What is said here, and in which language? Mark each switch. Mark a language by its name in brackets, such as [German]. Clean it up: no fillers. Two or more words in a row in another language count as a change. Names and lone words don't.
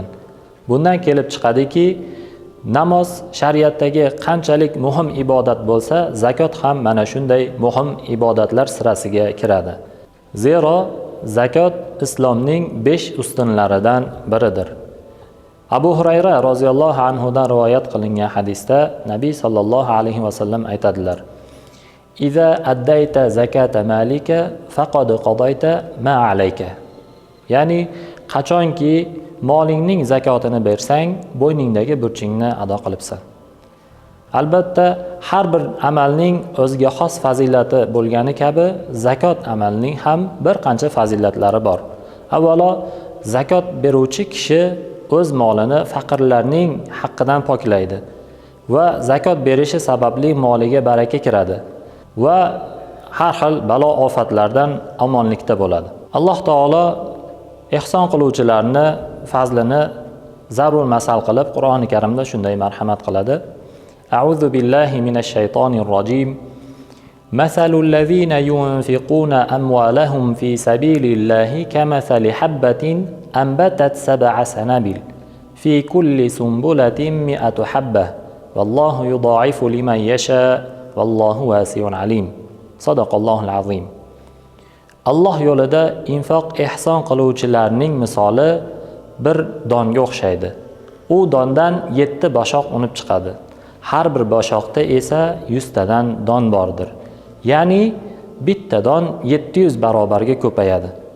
[Uzbek] Bundan kelib chiqadiki, namoz shariatdagi qanchalik muhim ibodat bo'lsa, zakot ham mana shunday muhim ibodatlar sirasiga kiradi. Zero zakot islomning 5 ustunlaridan biridir. Abu Hurayra [Arabic] رضي الله عنه [Uzbek] dan rivoyat qilingan hadisda Nabiy [Arabic] صلى الله عليه وسلم [Uzbek] aytadilar: [Arabic] "إذا أديت زكاة مالك فقد قضيت ما عليك." [Uzbek] Ya'ni qachonki molingning zakotini bersang, bo'yningdagi burchingni ado qilibsan. Albatta, har bir amalning o'ziga xos fazilati bo'lgani kabi, zakot amalining ham bir qancha fazilatlari bor. Avvalo, zakot beruvchi kishi o'z molini faqirlarning haqqidan poklaydi va zakot berishi sababli moliga baraka kiradi va har xil balo ofatlardan omonlikda bo'ladi. Alloh taolo ihson qiluvchilarni fazlini zarur masal qilib Qur'oni Karimda shunday marhamat qiladi. [Arabic] أعوذ بالله من الشيطان الرجيم. مثل الذين ينفقون أموالهم في سبيل الله كمثل حبة أنبتت سبع سنابل في كل سنبلة مائة حبة والله يضاعف لمن يشاء والله واسع عليم. صدق الله العظيم. [Uzbek] Alloh yo'lida infoq ihson qiluvchilarning misoli bir donga o'xshaydi. U dondan 7 boshoq unib chiqadi. Har bir boshoqda esa 100 tadan don bordir. Ya'ni bitta don 700 barobarga ko'payadi.